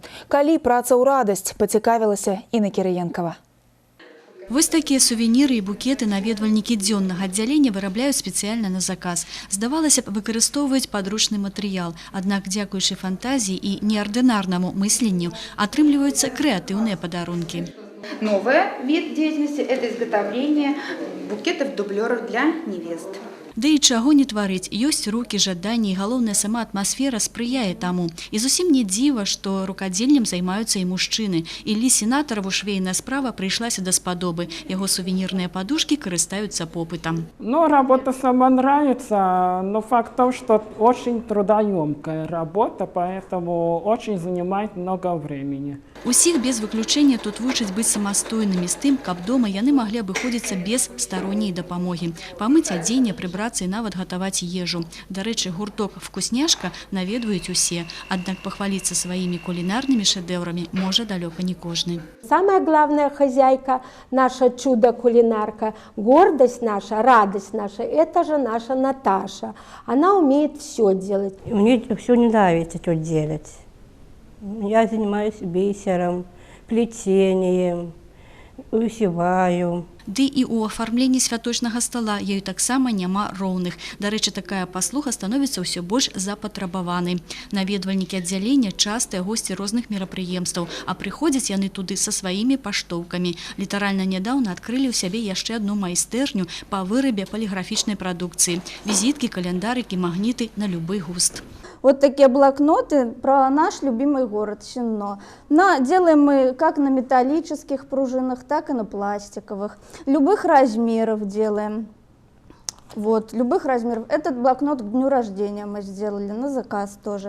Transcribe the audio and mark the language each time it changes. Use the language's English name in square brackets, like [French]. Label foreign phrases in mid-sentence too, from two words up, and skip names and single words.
[Belarusian] Калі праца ў радасць, пацікавілася Інна Кірыенкава. Вось такія сувеніры і букеты наведвальнікі дзённага аддзялення вырабляюць спецыяльна на заказ. Здавалася б, выкарыстоўваюць падручны матэрыял. Аднак, дзякуючы фантазіі і неардынарнаму мысленню, атрымліваюцца крэатыўныя падарункі. [Russian] Новый вид деятельности – это изготовление букетов-дублеров для невест. [Belarusian] Да і чаго не тварыць, ёсць рукі, жаданні, і галоўная сама атмасфера спрыяе таму. І зусім не дзіва, што рукадзельнем займаюцца і мужчыны. Іллі Сенатараву швейная справа прыйшлася даспадобы. Яго сувенірныя падушкі карыстаюцца попытам. [Russian] Работа сама нравится, но факт в том, что очень трудоемкая работа, поэтому очень занимает много времени. [Belarusian] Усіх без выключэння тут вучаць быць самастойнымі з тым, каб дома яны маглі абыходзіцца без старонняй дапамогі. Памыць адзенне, прыбрацца і нават гатаваць ежу. Дарэчы, гурток «Вкусняшка» наведваюць усе, аднак пахваліцца сваімі кулінарнымі шэдэўрамі можа далёка не кожны. [Russian] Самая главная хозяйка, наша чудо-кулинарка, гордость наша, радость наша, это же наша Наташа. Она умеет все делать. Мне все не нравится тут делать. Я занимаюсь бисером, плетением, вышиваю. [Belarusian] Ды і ў афармленні святочнага стала ёй таксама няма роўных. Дарэчы, такая паслуга становіцца ўсё больш запатрабаванай. Наведвальнікі аддзялення частыя госці розных мерапрыемстваў, а прыходзяць яны туды са сваімі паштоўкамі. Літаральна нядаўна адкрылі ў сябе яшчэ адну майстэрню па вырабе паліграфічнай прадукцыі. Візіткі, каляндарыкі, магніты на любы густ. [Russian] Вот такие блокноты про наш любимый город Сенно. Делаем мы как на металлических пружинах, так и на пластиковых. Любых размеров делаем. Вот, любых размеров. Этот блокнот к дню рождения мы сделали, на заказ тоже.